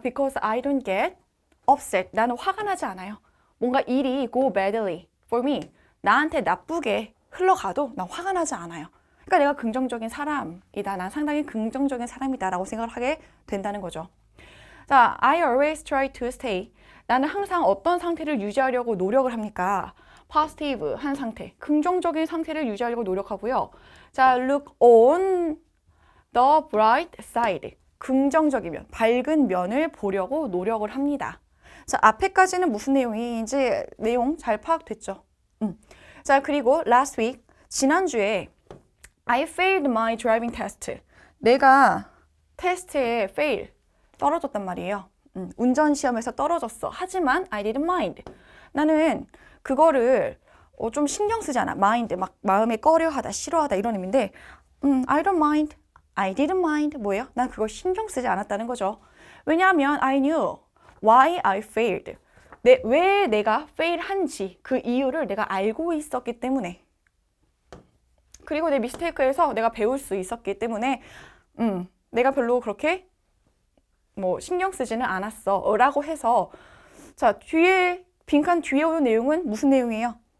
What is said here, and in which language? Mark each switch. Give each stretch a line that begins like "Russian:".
English: Because I don't get upset.
Korean: 나는 화가 나지 않아요. 뭔가 일이
English: go badly for me.
Korean: 나한테 나쁘게 흘러가도 난 화가 나지 않아요. 그러니까 내가 긍정적인 사람이다. 난 상당히 긍정적인 사람이다 라고 생각을 하게 된다는 거죠.
English: 자, I always try to stay.
Korean: 나는 항상 어떤 상태를 유지하려고 노력을 합니까? positive 한 상태, 긍정적인 상태를 유지하려고 노력하고요.
English: 자, look on the bright side.
Korean: 긍정적이면, 밝은 면을 보려고 노력을 합니다. 자, 앞에까지는 무슨 내용인지 내용 잘 파악됐죠? 자, 그리고
English: last week,
Korean: 지난주에
English: I failed my driving test.
Korean: 내가 테스트에 fail, 떨어졌단 말이에요. 운전 시험에서 떨어졌어. 하지만
English: I didn't mind.
Korean: 나는 그거를 좀 신경 쓰지 않아. mind, 막 마음에 꺼려하다, 싫어하다 이런 의미인데,
English: I don't mind, I didn't mind
Korean: 뭐예요? 난 그걸 신경 쓰지 않았다는 거죠. 왜냐하면
English: I knew why I failed.
Korean: 왜 내가 fail 한지 그 이유를 내가 알고 있었기 때문에, 그리고 내 미스테이크에서 내가 배울 수 있었기 때문에 내가 별로 그렇게 뭐 신경 쓰지는 않았어 라고 해서, 자, 빈칸 뒤에 오는 내용은 무슨 내용이에요?